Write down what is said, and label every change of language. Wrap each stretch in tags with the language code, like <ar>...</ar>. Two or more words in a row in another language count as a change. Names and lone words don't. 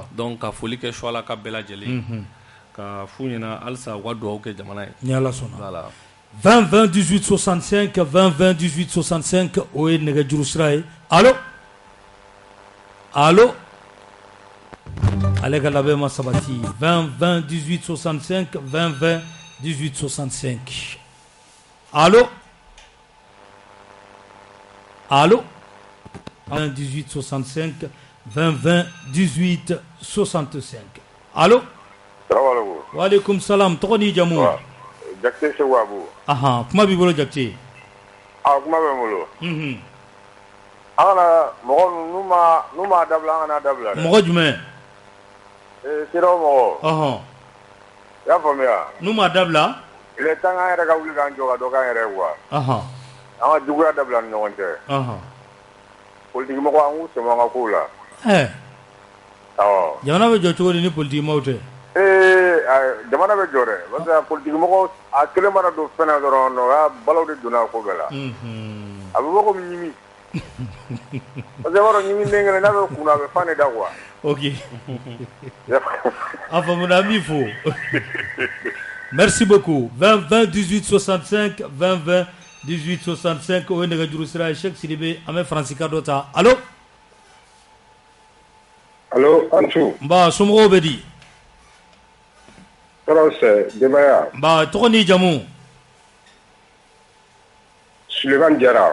<bm>donc ka foli kɛ Suala ka bɛɛ lajɛlen ka f'u ɲɛna halisa u ka dugawu kɛ jamana ye ni Ala sɔnna voilà 20 20 18 65 20 20 18 65 o ye nɛgɛjuru sira ye</bm> <fr>allo allo</fr> <bm>ale ka labɛn ma sabati 20 20 18 65 20 20 18 65</bm> <fr>allo allo</fr> <bm>20 18 65 20 20 18 65 allo salaamaaleykum waaleykum salaam tɔgɔ ni jamu Jakite Segu Abu kuma b'i bolo Jakite kuma bɛ n bolo an kana mɔgɔ n'u ma dabila an kana dabila dɛ mɔgɔ jumɛn CEDEAO mɔgɔ i y'a faamuya n'u ma dabila</bm> <fr>il est temps</fr> <bm>an yɛrɛ ka wuli k'an jɔ ka dɔ k'an yɛrɛ ye quoi an ka juguya dabila ni ɲɔgɔn cɛ politiki mɔgɔ an k'u sɛmɛ an ka kow la jamana bɛ jɔ cogo di ni politiki maaw tɛ jamana bɛ jɔ dɛ</bm> <fr>parce que</fr> <bm>politiki mɔgɔ a kelen mana don fɛn na dɔrɔn balaw de donna a ko bɛɛ la a bɛ bɔ komi ɲimi</bm> <fr>parce que</fr> <bm>i b'a dɔn ɲimi den kelen n'a bɛ kunna a bɛ fan de da quoi ok a faamuna an b'i fo</bm> <fr>merci beaucoup</fr> <bm>20 20 18 65 20 20 18 65 o ye nɛgɛjuru sira ye Cheikh Sidibe an bɛ Faransi ka dɔ ta allo allo Ansu nba somɔgɔw bɛ di tɔɔrɔ denbaya nba tɔgɔ ni jamu Sulemani Jara</bm>